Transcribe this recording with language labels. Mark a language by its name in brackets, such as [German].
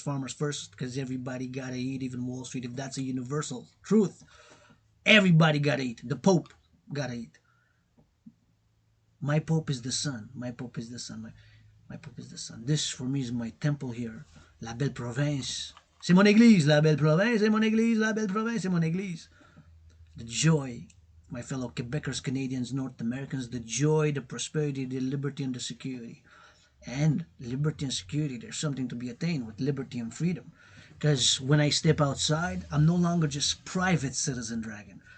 [English] Farmers first, because everybody gotta eat, even Wall Street. If that's a universal truth, everybody gotta eat. The Pope gotta eat. My Pope is the sun. My Pope is the sun. My Pope is the sun. This for me is my temple here. [French] La Belle Province. C'est mon église. La Belle Province, c'est mon église. La Belle Province, c'est mon église. [English] The joy, my fellow Quebecers, Canadians, North Americans, the joy, the prosperity, the liberty, and the security. And liberty and security, there's something to be attained with liberty and freedom. Because when I step outside, I'm no longer just private citizen Dragan.